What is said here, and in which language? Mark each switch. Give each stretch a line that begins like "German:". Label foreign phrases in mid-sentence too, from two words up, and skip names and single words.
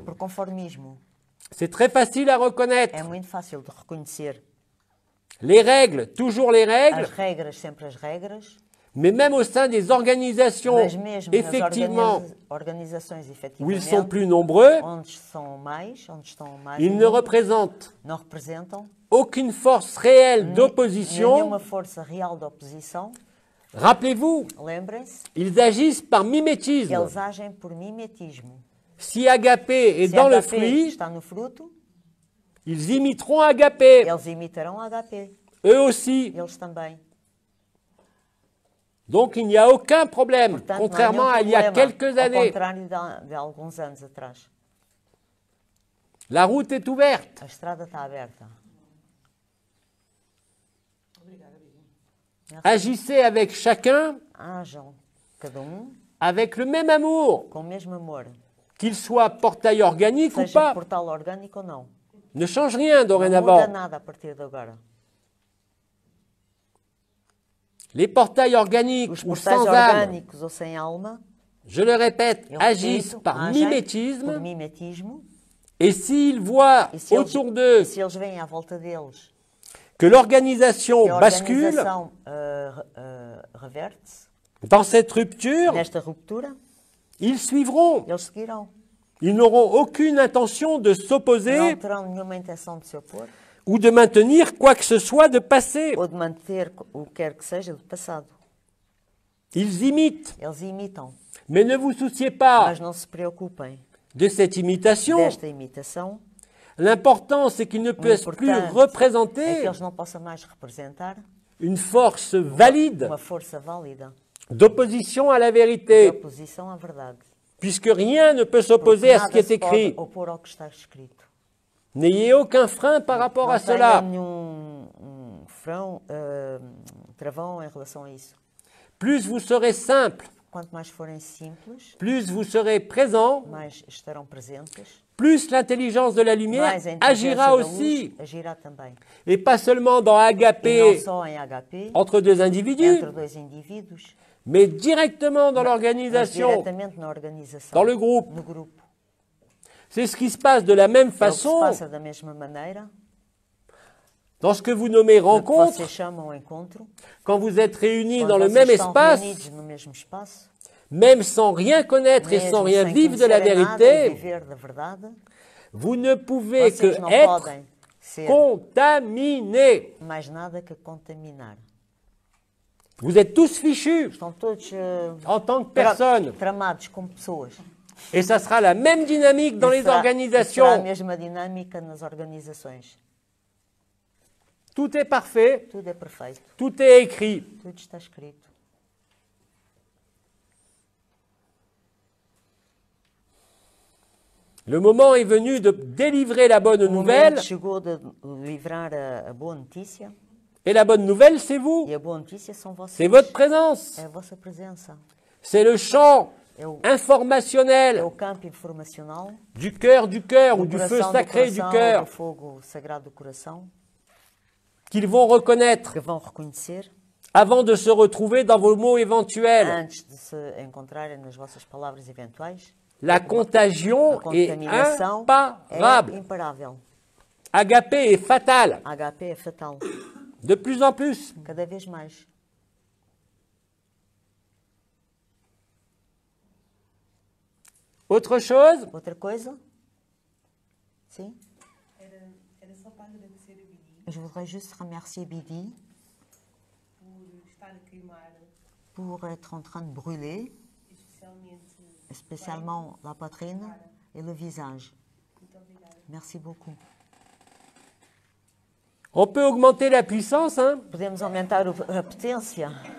Portuguese: por conformismo.
French: C'est très facile à
Portuguese: É
French: reconnaître.
Portuguese: muito fácil de reconhecer.
French: Les règles, toujours les
Portuguese: As
French: règles,
Portuguese: regras, sempre as regras,
French: mais même au sein des organisations,
Portuguese: mas mesmo nas
French: effectivement,
Portuguese: organizações,
French: où ils sont
Portuguese: efetivamente,
French: plus nombreux,
Portuguese: onde estão mais
French: ils
Portuguese: em
French: ne
Portuguese: número,
French: représentent
Portuguese: não representam
French: aucune force réelle d'opposition.
Portuguese: nenhuma força real de oposição.
French: Rappelez-vous,
Portuguese: Lembrem-se,
French: ils agissent par mimétisme.
Portuguese: eles agem por mimetismo.
French: Si Agapé est
Portuguese: Se
French: dans le
Portuguese: HP
French: fruit,
Portuguese: está no fruto,
French: ils imiteront Agapé,
Portuguese: eles imitarão HP.
French: eux aussi.
Portuguese: Eles também.
French: Donc il n'y a aucun problème,
Portuguese: Portanto,
French: contrairement
Portuguese: não há
French: à
Portuguese: nenhum
French: il y a
Portuguese: problema,
French: quelques
Portuguese: ao
French: années.
Portuguese: contrário de alguns anos atrás.
French: La route est ouverte.
Portuguese: A estrada está aberta.
French: Agissez avec chacun
Portuguese: Hajam cada
French: avec le même amour,
Portuguese: com o mesmo amor.
French: qu'il soit portail organique ou
Portuguese: Seja
French: pas.
Portuguese: portal orgânico ou não.
French: Ne change rien
Portuguese: Não muda
French: dorénavant.
Portuguese: nada a partir de agora.
French: Les portails organiques
Portuguese: Os
French: ou
Portuguese: portais
French: sans âme,
Portuguese: orgânicos ou sem alma,
French: je le répète,
Portuguese: eu
French: agissent
Portuguese: repito,
French: par
Portuguese: agem por
French: mimétisme.
Portuguese: mimetismo.
French: Et s'ils voient
Portuguese: E se eles,
French: autour d'eux
Portuguese: se eles veem à volta deles
French: que l'organisation
Portuguese: que a
French: bascule
Portuguese: organização reverte-se
French: dans cette rupture,
Portuguese: nesta ruptura,
French: ils suivront.
Portuguese: eles seguirão.
French: Ils n'auront aucune intention de
Portuguese: Não
French: s'opposer
Portuguese: terão nenhuma intenção de se opor
French: ou de maintenir quoi que ce soit de passé.
Portuguese: ou de manter o que quer que seja do passado.
French: Ils imitent,
Portuguese: Eles imitam,
French: mais ne vous souciez pas
Portuguese: mas não se preocupem
French: de cette imitation.
Portuguese: desta imitação.
French: L'important, c'est qu'ils ne
Portuguese: O
French: puissent plus
Portuguese: importante é que
French: représenter
Portuguese: eles não possam mais representar
French: une force valide
Portuguese: uma força válida
French: d'opposition à la
Portuguese: de
French: vérité,
Portuguese: oposição à verdade.
French: puisque rien ne peut
Portuguese: Porque
French: s'opposer à ce qui
Portuguese: nada
French: est
Portuguese: se pode
French: écrit.
Portuguese: opor ao que está escrito.
French: N'ayez aucun frein par rapport à
Portuguese: Não tenha
French: cela.
Portuguese: nenhum travão em relação a isso.
French: Plus vous serez simple,
Portuguese: Quanto mais forem simples,
French: plus vous serez présent,
Portuguese: mais estarão presentes,
French: plus l'intelligence de la lumière
Portuguese: mais a inteligência
French: agira
Portuguese: da
French: aussi.
Portuguese: luz agirá também.
French: Et pas seulement dans
Portuguese: E não
French: Agapé
Portuguese: só em HP,
French: entre deux individus,
Portuguese: entre dois indivíduos,
French: mais directement dans
Portuguese: mas
French: l'organisation,
Portuguese: diretamente na organização,
French: dans le groupe.
Portuguese: no grupo.
French: C'est ce qui se passe de la même
Portuguese: É o que se
French: façon
Portuguese: passa da mesma maneira
French: dans ce que vous nommez
Portuguese: no que
French: rencontre,
Portuguese: vocês chamam encontro,
French: quand vous êtes réunis
Portuguese: quando
French: dans le
Portuguese: vocês
French: même
Portuguese: estão
French: espace,
Portuguese: reunidos no mesmo espaço,
French: même sans rien connaître et sans
Portuguese: mesmo
French: rien
Portuguese: sem
French: vivre de la
Portuguese: conhecerem nada e
French: vérité,
Portuguese: viver da verdade,
French: vous ne pouvez
Portuguese: vocês
French: que
Portuguese: não
French: être
Portuguese: podem ser
French: contaminés.
Portuguese: mais nada que contaminar.
French: Vous êtes tous fichus
Portuguese: Estão todos
French: en tant que personnes.
Portuguese: tramados como pessoas.
French: Et ça sera la même dynamique dans
Portuguese: E
French: les
Portuguese: será a
French: organisations.
Portuguese: mesma dinâmica nas organizações.
French: Tout est parfait,
Portuguese: Tudo é perfeito,
French: tout est écrit.
Portuguese: tudo está escrito.
French: Le moment est venu de délivrer la bonne
Portuguese: O
French: nouvelle.
Portuguese: momento chegou de livrar a boa notícia,
French: Et la bonne nouvelle, c'est vous.
Portuguese: e a boa notícia são vocês.
French: C'est votre présence.
Portuguese: É a vossa presença.
French: C'est le champ
Portuguese: É o
French: informationnel
Portuguese: campo informacional,
French: du cœur ou
Portuguese: do
French: du feu
Portuguese: coração
French: sacré du
Portuguese: do
French: cœur
Portuguese: fogo sagrado do coração,
French: qu'ils vont reconnaître
Portuguese: que vão reconhecer
French: avant de se retrouver dans vos mots éventuels.
Portuguese: antes de se encontrarem nas vossas palavras eventuais.
French: La contagion
Portuguese: A
French: est
Portuguese: contaminação
French: imparable.
Portuguese: é imparável.
French: Agapé est fatal.
Portuguese: HP é fatal,
French: De plus en plus.
Portuguese: cada vez mais.
French: Autre chose,
Portuguese: Outra coisa? Sim? Era só para agradecer a Bidi
French: Je voudrais juste remercier Bidi
Portuguese: por estar a queimar,
French: pour être en train de brûler,
Portuguese: especialmente.
French: spécialement la poitrine et le visage.
Portuguese: Muito obrigada.
French: Merci beaucoup. on peut augmenter la puissance, hein.
Portuguese: Podemos aumentar a potência.